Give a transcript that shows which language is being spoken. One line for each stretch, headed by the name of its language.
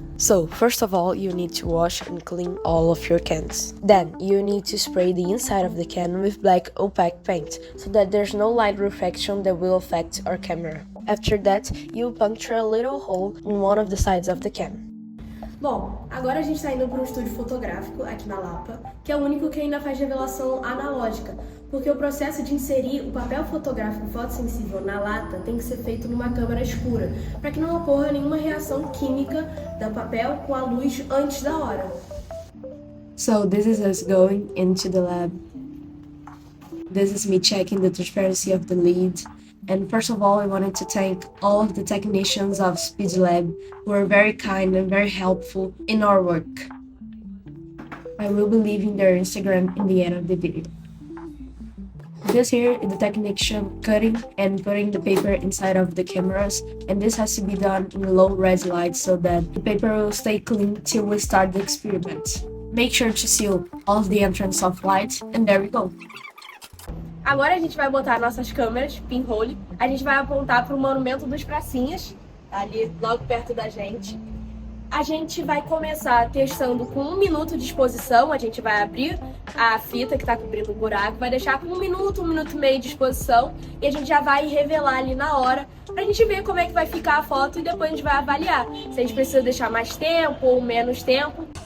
English: So, first of all, you need to wash and clean all of your cans. Then, you need to spray the inside of the can with black opaque paint, so that there's no light reflection that will affect our camera. After that, you puncture a little hole in one of the sides of the can.
Portuguese: Bom, agora a gente está indo para um estúdio fotográfico aqui na Lapa, que é o único que ainda faz revelação analógica, porque o processo de inserir o papel fotográfico fotossensível na lata tem que ser feito numa câmara escura, para que não ocorra nenhuma reação química do papel com a luz antes da hora.
English: So, this is us going into the lab. This is me checking the transparency of the lid. And first of all, I wanted to thank all of the technicians of Speed Lab who were very kind and very helpful in our work. I will be leaving their Instagram in the end of the video. This here is the technician cutting and putting the paper inside of the cameras, and this has to be done in low res light so that the paper will stay clean till we start the experiment. Make sure to seal all of the entrance of light, and there we go.
Portuguese: Agora a gente vai botar nossas câmeras, pinhole, a gente vai apontar para o Monumento dos Pracinhas, ali logo perto da gente. A gente vai começar testando com 1 minuto de exposição, a gente vai abrir a fita que está cobrindo o buraco, vai deixar com 1 minuto e meio de exposição e a gente já vai revelar ali na hora pra gente ver como é que vai ficar a foto e depois a gente vai avaliar se a gente precisa deixar mais tempo ou menos tempo.